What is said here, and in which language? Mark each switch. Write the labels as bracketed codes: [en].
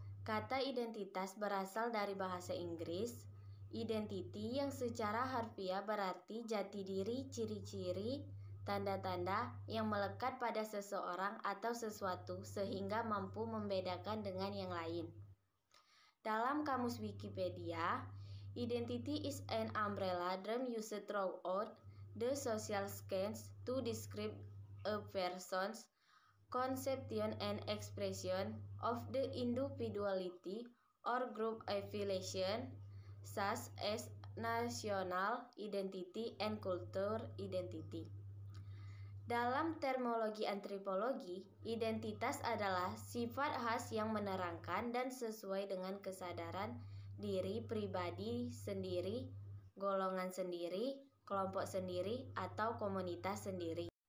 [id] Kata identitas berasal dari bahasa Inggris, identity, yang secara harfiah berarti jati diri, ciri-ciri, tanda-tanda yang melekat pada seseorang atau sesuatu sehingga mampu membedakan dengan yang lain. Dalam kamus Wikipedia, [en] identity is an umbrella term used throughout the social science to describe a person's conception and expression of the individuality or group affiliation, such as national identity and cultural identity. [id] Dalam terminologi antropologi, identitas adalah sifat khas yang menerangkan dan sesuai dengan kesadaran diri pribadi sendiri, golongan sendiri, kelompok sendiri, atau komunitas sendiri.